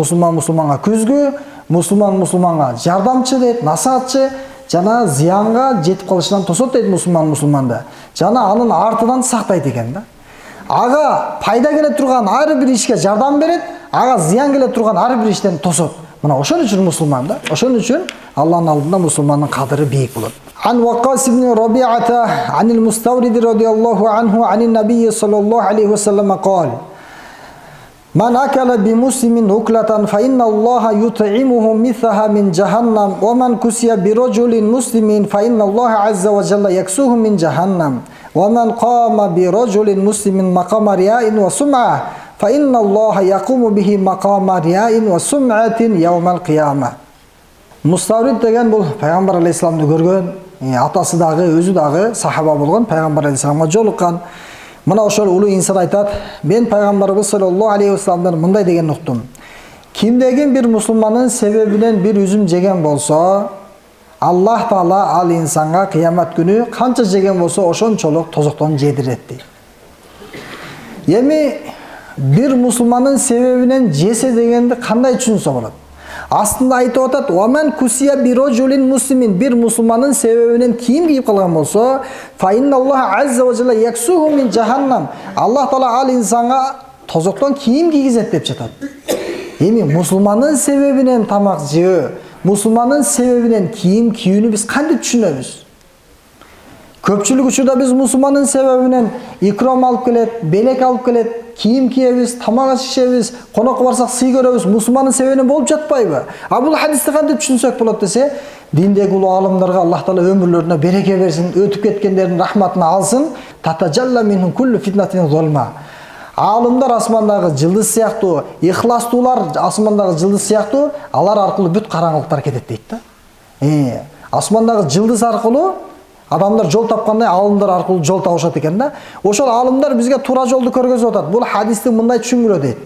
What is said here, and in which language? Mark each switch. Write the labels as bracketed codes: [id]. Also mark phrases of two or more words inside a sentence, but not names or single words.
[ky] Мусулман мусулманга көзгө, мусулман мусулманга жардамчы дейт, насаатчы, жана зыянга жетип калышынан тосот дейт мусулман мусулманды. Жана анын артынан сактайт экен да. Ага пайда келе турган ар бир ишке жардам берет, ага зыян келе турган ар бир иштен тосот. Мына ошон үчүн мусулман да. Ошон үчүн Аллахтын алдында мусулмандын кадыры бийик болот. [ar] عن وقاص بن ربيعة عن المستورد رضي الله عنه عن النبي صلى الله عليه وسلم قال: من أكل بمسلم أكلة فإن الله يطعمه مثلها من جهنم ومن كسي برجل مسلم فإن الله عز وجل يكسوه من جهنم ومن قام برجل مسلم مقام رياء وسمعة فإن الله يقوم به مقام رياء وسمعة يوم القيامة. [ky] Муставрид деген бул пайгамбар алейхиссаламды көргөн, атасы дагы, өзү дагы сахаба болгон, пайгамбар алейхиссаламга жолуккан. Мына ошол улуу инсан айтат, мен пайгамбарыбыз [ar] صلى الله عليه وسلم [ky] мындай деген уктум. Кимдеген бир мусулмандын себебинен бир үзүм жеген болсо, Аллах Таала ал инсанга кыямат күнү канча жеген болсо ошончолук тозоктон жедирет дейт. Эми бир мусулмандын себебинен жесе дегенди кандай түшүнсө болот? Астында айтып атат, [ar] "ومن كسي برجل مسلم", [ky] бир мусулмандын себебинен кийим кийип калган болсо, [ar] "فإن الله عز وجل يكسوه من جهنم", [ky] Аллах Таала ал инсанга тозоктон кийим кийгизет деп жатат. Эми мусулмандын себебинен тамак жөө, мусулмандын себебинен кийим кийүүнү биз кантип түшүнөбүз? Көпчүлүк учурда биз мусулмандын себебинен икром алып келет, белек алып келет, кийим кийебиз, тамак ишебиз, конокко барсак сый көрөбүз, мусулмандын себебинен болуп жатпайбы? А бул хадисти кантип түшүнсөк болот десе, диндеги улуу алымдарга Аллах Таала өмүрлөрүнө береке берсин, өтүп кеткендердин рахматына алсын. [ar] تتجلى منهم كل فتنة ظلماء. [ky] Алымдар асмандагы жылдыз сыяктуу, ихластуулар асмандагы жылдыз сыяктуу, алар аркылуу бүт караңгылыктар кетет дейт да. Асмандагы жылдыз аркылуу адамдар жол тапкандай алымдар аркылуу жол табышат экен да. Ошол алымдар бизге туура жолду көргөзүп атат. Бул хадисти мындай түшүнгүлө дейт.